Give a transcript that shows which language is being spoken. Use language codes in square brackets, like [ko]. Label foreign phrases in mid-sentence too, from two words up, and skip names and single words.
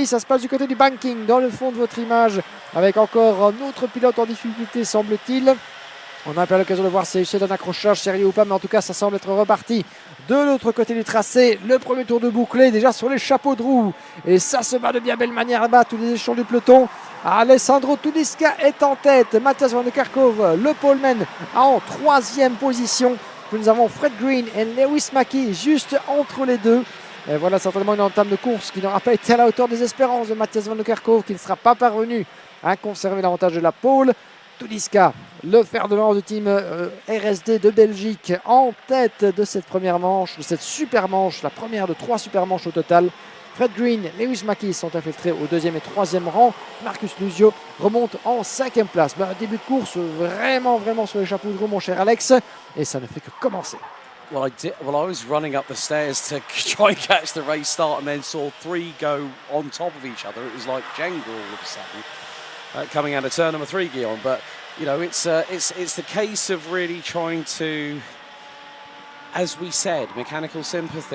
[fr] Ça se passe du côté du banking, dans le fond de votre image, avec encore un autre pilote en difficulté semble-t-il. On n'a pas l'occasion de voir si c'est un accrochage sérieux ou pas, mais en tout cas ça semble être reparti de l'autre côté du tracé. Le premier tour de bouclé déjà sur les chapeaux de roue, et ça se bat de bien belle manière là-bas, tous les échelons du peloton. Alessandro Tudiska est en tête, Mathias van der Kerkhove, le poleman, en 3e position. Nous avons Fred Green et Lewis Mackie juste entre les deux. Et voilà certainement une entame de course qui n'aura pas été à la hauteur des espérances de Mathias van der Kerkhove, qui ne sera pas parvenu à conserver l'avantage de la pole. Tudiska, le fer de lance du team RSD de Belgique, en tête de cette première manche, de cette super manche, la première de 3 super manches au total. Fred Green, Lewis Mackie sont infiltrés au 2e et 3e rang. Marcus Luzio remonte en 5e place. Un début de course vraiment sur les chapeaux de roue, mon cher Alex, et ça ne fait que commencer. [en] Well, I was running up the stairs to try and catch the race start, and then saw 3 go on top of each other. It was like Jenga all of a sudden. Coming out of turn number 3, Guillaume, but you know it's the case of really trying to, as we said, mechanical sympathy.